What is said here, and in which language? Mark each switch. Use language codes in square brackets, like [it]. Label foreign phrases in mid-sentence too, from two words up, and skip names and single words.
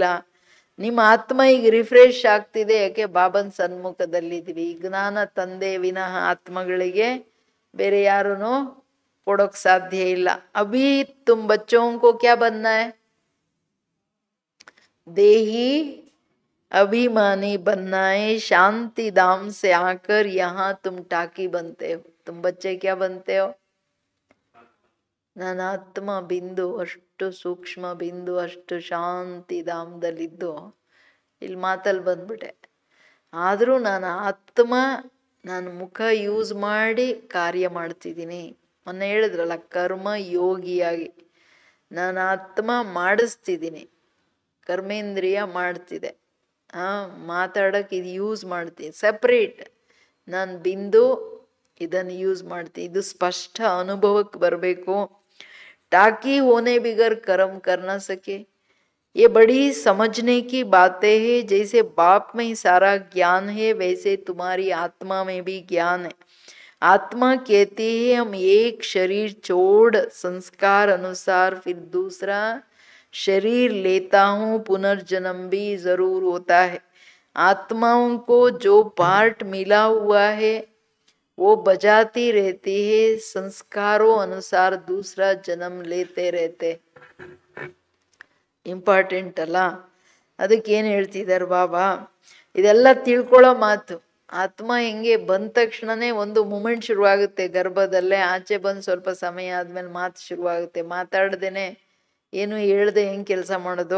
[kn] ನಿಮ್ಮ ಆತ್ಮ ಈಗ ರಿಫ್ರೆಶ್ ಆಗ್ತಿದೆ, ಯಾಕೆ ಬಾಬನ್ ಸನ್ಮುಖದಲ್ಲಿದ್ವಿ. ಜ್ಞಾನ ತಂದೆ ವಿನಃ ಆತ್ಮಗಳಿಗೆ ಬೇರೆ ಯಾರೂ ಕೊಡೋಕ್ ಸಾಧ್ಯ ಇಲ್ಲ. [hi] अभी तुम बच्चों को क्या बनना है, देही अभिमानी बनना है, शांति धाम से आकर यहाँ तुम टाकी बनते हो. तुम बच्चे क्या बनते हो, [kn] ನನ್ನ ಆತ್ಮ ಬಿಂದು, ಅಷ್ಟು ಸೂಕ್ಷ್ಮ ಬಿಂದು, ಅಷ್ಟು ಶಾಂತಿ ಧಾಮದಲ್ಲಿದ್ದು ಇಲ್ಲಿ ಮಾತಲ್ಲಿ ಬಂದ್ಬಿಟ್ಟೆ. ಆದರೂ ನಾನು ಆತ್ಮ, ನಾನು ಮುಖ ಯೂಸ್ ಮಾಡಿ ಕಾರ್ಯ ಮಾಡ್ತಿದ್ದೀನಿ. ಮೊನ್ನೆ ಹೇಳಿದ್ರಲ್ಲ, ಕರ್ಮ ಯೋಗಿಯಾಗಿ ನಾನು ಆತ್ಮ ಮಾಡಿಸ್ತಿದ್ದೀನಿ, ಕರ್ಮೇಂದ್ರಿಯ ಮಾಡ್ತಿದೆ, ಮಾತಾಡೋಕೆ ಇದು ಯೂಸ್ ಮಾಡ್ತೀನಿ. ಸಪ್ರೇಟ್ ನಾನು ಬಿಂದು, ಇದನ್ನು ಯೂಸ್ ಮಾಡ್ತೀನಿ. ಇದು ಸ್ಪಷ್ಟ ಅನುಭವಕ್ಕೆ ಬರಬೇಕು. [hi] टाकी होने बिगर कर्म कर ना सके, ये बड़ी समझने की बातें हैं. जैसे बाप में सारा ज्ञान है, वैसे तुम्हारी आत्मा में भी ज्ञान है. आत्मा कहती है हम एक शरीर छोड़ संस्कार अनुसार फिर दूसरा शरीर लेता हूँ, पुनर्जन्म भी जरूर होता है. आत्माओं को जो पार्ट मिला हुआ है वो बजाती रहती है, संस्कारों अनुसार दूसरा जन्म लेते रहते. [kn] ಇಂಪಾರ್ಟೆಂಟ್ ಅಲ್ಲ. ಅದಕ್ಕೇನು ಹೇಳ್ತಿದ್ದಾರೆ ಬಾಬಾ, ಇದೆಲ್ಲ ತಿಳ್ಕೊಳ್ಳೋ ಮಾತು. ಆತ್ಮ ಹೆಂಗೆ ಬಂದ ತಕ್ಷಣನೇ ಒಂದು ಮೂಮೆಂಟ್ ಶುರುವಾಗುತ್ತೆ ಗರ್ಭದಲ್ಲೇ, ಆಚೆ ಬಂದು ಸ್ವಲ್ಪ ಸಮಯ ಆದಮೇಲೆ ಮಾತು ಶುರುವಾಗುತ್ತೆ. ಮಾತಾಡ್ದೇನೆ ಏನು ಹೇಳ್ದೆ ಹೆಂಗೆ ಕೆಲಸ ಮಾಡೋದು.